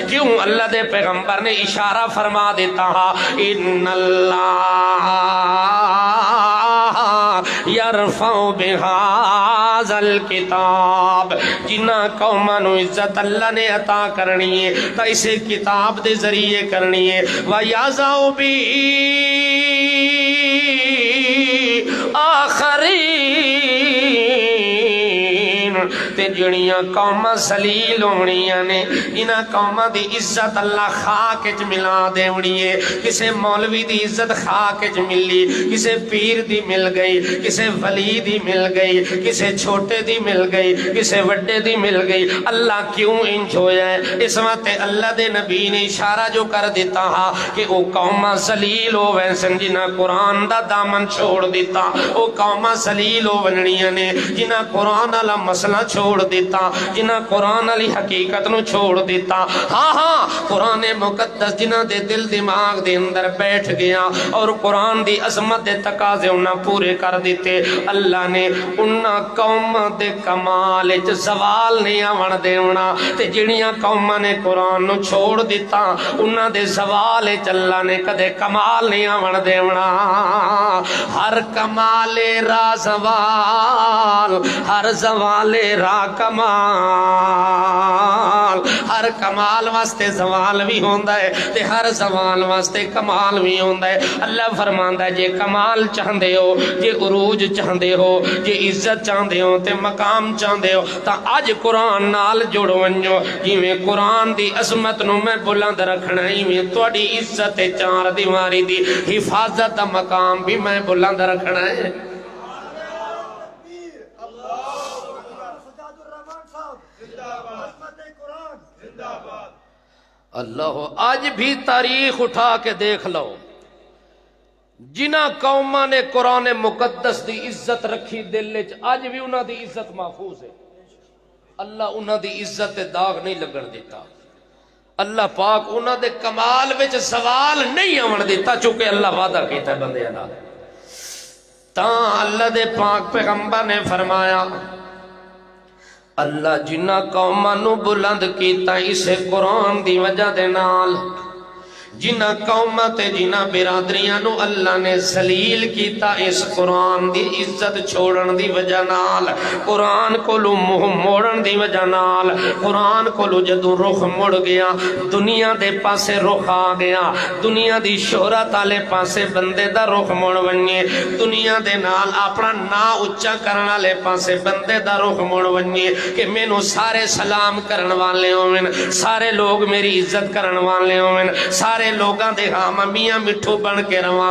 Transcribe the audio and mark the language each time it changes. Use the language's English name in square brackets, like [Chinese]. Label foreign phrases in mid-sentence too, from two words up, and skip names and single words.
[Punjabi] کیوں؟ اللہ دے پیغمبر نے اشارہ فرما دیتا ہے، [Arabic] ان اللہ یرفع بہذا الکتاب، [Punjabi] جنہ قوماں نو عزت اللہ نے عطا کرنی ہے تا اسے کتاب دے ذریعے کرنی ہے، [Arabic] وَيَعْزَعُ بِهِ آخرین، [Punjabi] تے جڑیاں قوماں ذلیل ہونیاں نے، انہاں قوماں دی عزت اللہ خاک وچ ملا دیونی ہے۔ کسے مولوی دی عزت خاک وچ ملی، کسے پیر دی مل گئی، کسے ولی دی مل گئی، کسے چھوٹے دی مل گئی، کسے وڈے دی مل گئی۔ اللہ کیوں انج ہویا ہے؟ اس وقت اللہ دے نبی نے اشارہ جو کر دیتا ہا کہ او قوماں ذلیل ہو ویسن جنہاں قرآن دا دامن چھوڑ دیتا، او قوماں ذلیل ہو ونڑیاں نے جنہاں قرآن والا مسئلہ چھوڑ دیتا، جنہاں قرآن والی حقیقت نو چھوڑ دیتا۔ ہاں ہاں، قرآن مقدس جنہاں دے دل دماغ دے اندر بیٹھ گیا اور قرآن دی عظمت دے تقاضے انہاں پورے کر دیتے، اللہ نے انہاں قوم دے کمال وچ زوال نہیں آون دیونا، تے جڑیاں قوماں نے قرآن نو چھوڑ دیتا انہاں دے زوال وچ اللہ نے کدے کمال نہیں آون دیونا۔ [Persian] ہر کمال را زوال، ہر زوال را کمال، [Punjabi] ہر کمال واسطے زوال بھی ہوندا ہے تے ہر زوال واسطے کمال بھی ہوندا ہے۔ اللہ فرماندا ہے جے کمال چاہندے ہو، جے عروج چاہندے ہو، جے عزت چاہندے ہو تے مقام چاہندے ہو تا اج قرآن نال جڑ ونجو۔ جویں قرآن دی عظمت نو میں بلند رکھنا، ایویں تہاڈی عزت چار دیواری دی حفاظت دا مقام بھی میں بلند رکھنا ہے۔ اللہ آج بھی تاریخ اٹھا کے دیکھ لو، جنہ قوماں نے قرآن مقدس دی عزت رکھی دل وچ اج بھی انہاں دی عزت محفوظ ہے۔ اللہ انہاں دی عزت تے داغ نہیں لگن دیتا، اللہ پاک انہاں دے کمال وچ زوال نہیں آون دیتا، چونکہ اللہ وعدہ کیتا ہے بندے نال۔ تاں اللہ دے پاک پیغمبر نے فرمایا، اللہ جنہ قوماں نو بلند کیتا اسے قرآن دی وجہ دے نال، جنہ قوماں تے جنہ برادریاں نو اللہ نے ذلیل کیتا اس قرآن دی عزت چھوڑن دی وجہ نال، قرآن کولو منہ موڑن دی وجہ نال، قرآن کولو جدوں رخ مڑ گیا دنیا دے پاسے رخ آ گیا، دنیا دی شہرت والے پاسے بندے دا رخ مڑ ونجے، دنیا دے نال اپنا نا اچا کرن والے پاسے بندے دا رخ مڑ ونجے کہ مینوں سارے سلام کرن والے ہوون، سارے لوگ میری عزت کرن والے ہوون، سارے لوگاں دے ہاں میاں مٹھو بن کے رواں۔